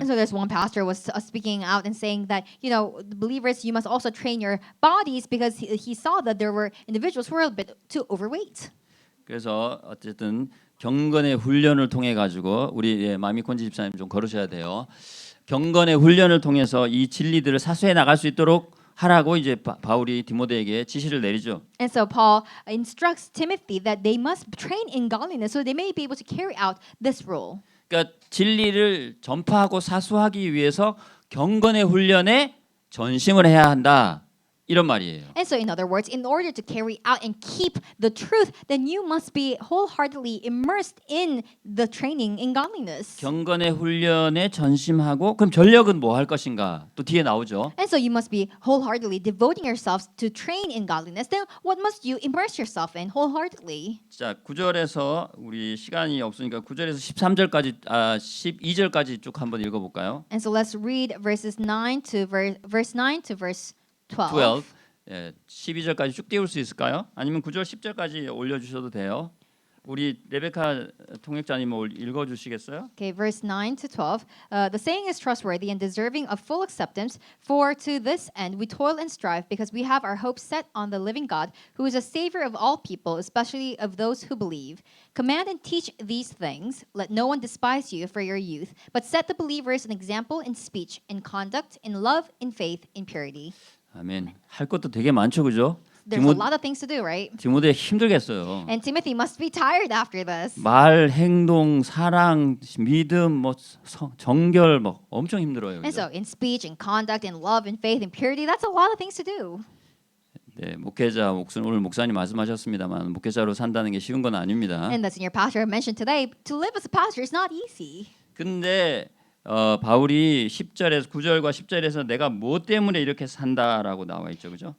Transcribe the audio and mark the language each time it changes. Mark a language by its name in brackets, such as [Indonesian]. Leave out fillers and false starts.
[English] And so there's one pastor was speaking out and saying that, you know, the believers, you must also train your bodies because he saw that there were individuals who were a bit too overweight. [Korean] 그래서 어쨌든 경건의 훈련을 통해 가지고 우리 마미콘지 집사님 좀 걸으셔야 돼요. 경건의 훈련을 통해서 이 진리들을 사수해 나갈 수 있도록 하라고 이제 바울이 디모데에게 지시를 내리죠. [English] And so Paul instructs Timothy that they must train in godliness so they may be able to carry out this role. [Korean] 그러니까 진리를 전파하고 사수하기 위해서 경건의 훈련에 전심을 해야 한다. 이런 말이에요. [English] And so in other words, in order to carry out and keep the truth, then you must be wholeheartedly immersed in the training in godliness. [Korean] 경건의 훈련에 전심하고 그럼 전력은 뭐 할 것인가? 또 뒤에 나오죠. [English] And so you must be wholeheartedly devoting yourselves to train in godliness. Then what must you immerse yourself in wholeheartedly? [Korean] 자, 9절에서 우리 시간이 없으니까 9절에서 13절까지 12절까지 쭉 한번 읽어 볼까요? [English] And so let's read verses 9 to verse 9 to verse 12. 12. [Korean] 12절까지 쭉 띄울 수 있을까요? 아니면 9절 10절까지 올려 주셔도 돼요. 우리 레베카 통역자님 읽어 주시겠어요? [English] Okay, verse 9 to 12. The saying is trustworthy and deserving of full acceptance, for to this end we toil and strive, because we have our hope set on the living God, who is a Savior of all people, especially of those who believe. Command and teach these things. Let no one despise you for your youth, but set the believers an example in speech, in conduct, in love, in faith, in purity. [Korean] 아멘. 할 것도 되게 많죠, 그죠? [English] There's a lot of things to do, right? [Korean] 디모데 힘들겠어요. [English] And Timothy must be tired after this. [Korean] 말, 행동, 사랑, 믿음, 정결 엄청 힘들어요. [English] And [Korean] 그죠? [English] so in speech, in conduct, in love, in faith, in purity, that's a lot of things to do. [Korean] 네, 목회자 오늘 목사님 말씀하셨습니다만 목회자로 산다는 게 쉬운 건 아닙니다. [English] And the senior pastor mentioned today, to live as a pastor is not easy. [Korean] 근데 바울이 10절에서 9절과 10절에서 내가 뭐 때문에 이렇게 산다라고 나와 있죠, 그죠?